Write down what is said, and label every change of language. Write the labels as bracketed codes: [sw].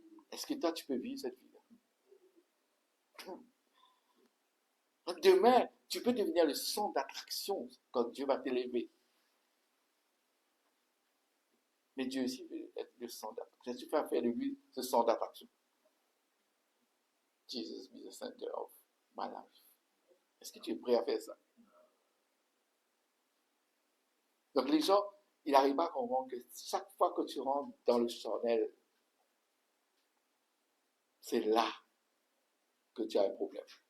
[fr] Est-ce que toi, tu peux vivre cette vie-là? Demain, tu peux devenir le centre d'attraction quand Dieu va t'élever. Mais Dieu aussi veut être le centre d'attraction. Tu peux faire de lui ce centre d'attraction. [en] Jesus be the center of my life. [fr] Est-ce que tu es prêt à faire ça? Donc les gens, ils n'arrivent pas à comprendre que chaque fois que tu rentres dans le charnel, c'est là que tu as un problème.